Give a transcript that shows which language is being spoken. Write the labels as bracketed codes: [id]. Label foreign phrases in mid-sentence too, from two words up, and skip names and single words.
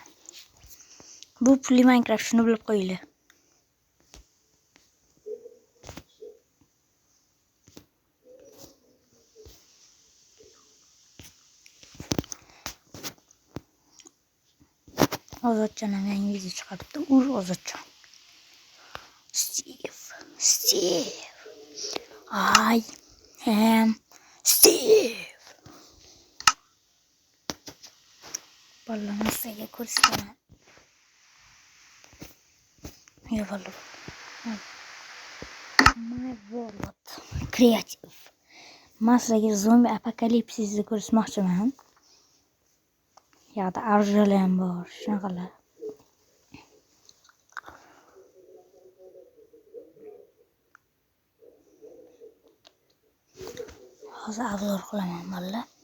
[uz] Bu pulli Minecraft shuni bilib qo'yinglar. Ozodjon ham yangi video chiqaribdi. Ozodjon. Steve. [en] I am Steve. [uz] Bolalar sizga ko'rsataman. Ya bolalar. [en] My world creative. [uz] Maslarga zombi apokalipsisni ko'rsatmoqchiman. Yoqda arjala ham bor, shunaqalar. Hozir obzor qilaman bolalar.